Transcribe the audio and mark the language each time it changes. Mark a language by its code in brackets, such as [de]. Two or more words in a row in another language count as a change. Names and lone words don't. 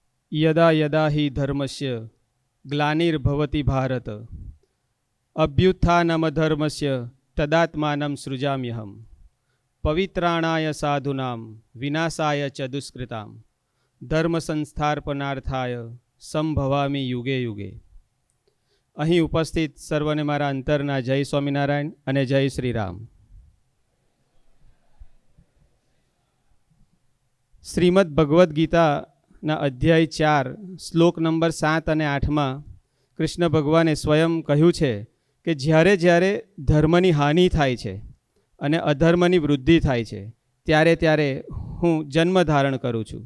[sa] यदा यदा हि धर्मस्य ग्लानिर्भवति भारत अभ्युत्थानमधर्मस्य तदात्मानं सृजाम्यहम् पवित्राणाय साधूनां विनाशाय च दुष्कृतां धर्म संस्थापनार्थाय संभवामी युगे युगे। [gu] અહીં ઉપસ્થિત સર્વને મારા અંતરના જય સ્વામિનારાયણ અને જય શ્રી રામ। શ્રીમદ ભગવદ્ ગીતાના અધ્યાય 4 શ્લોક નંબર 7 અને 8માં કૃષ્ણ ભગવાને સ્વયં કહ્યું છે કે જ્યારે જ્યારે ધર્મની હાનિ થાય છે અને અધર્મની વૃદ્ધિ થાય છે ત્યારે ત્યારે હું જન્મ ધારણ કરું છું।